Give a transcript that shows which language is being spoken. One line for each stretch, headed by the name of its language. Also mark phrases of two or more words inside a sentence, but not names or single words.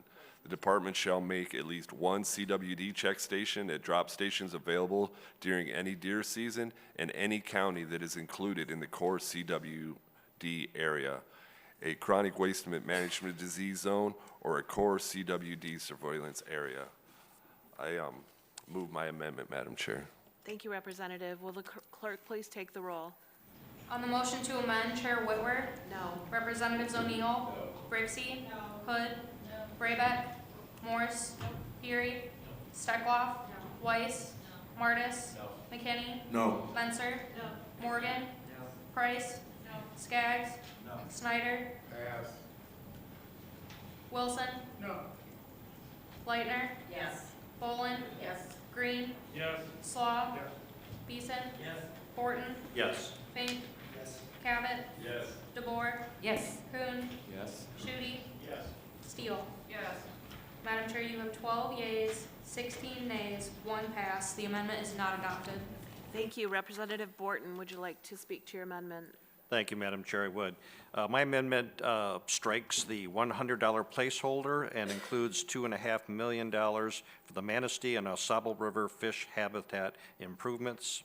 English: The department shall make at least one CWD check station at drop stations available during any deer season in any county that is included in the core CWD area, a chronic waste management disease zone, or a core CWD surveillance area. I move my amendment, Madam Chair. Thank you, Representative. Will the clerk please take the roll? On the motion to amend, Chair Whitwer? No. Representatives O'Neill? No. Brixey? No. Hood? No. Braybeck? No. Morse? No. Peary? Steckloff? No. Weiss? No. Martis? No. McKinney? No. Menser? No. Morgan? No. Price? No. Skaggs? No. Snyder? Yes. Wilson? No. Leitner? Yes. Bolin? Yes. Green? Yes. Slaw? Yes. Beeson? Yes. Horton? Yes. Fink? Yes. Cabot? Yes. DeBoer? Yes. Kuhn? Yes. Shooty? Yes. Steele? Yes. Madam Chair, you have 12 yeas, 16 nays, 1 pass. The amendment is not adopted. Thank you. Representative Borton, would you like to speak to your amendment? Thank you, Madam Chair, I would. My amendment strikes the $100 placeholder and includes $2.5 million for the Manistee and Osable River fish habitat improvements.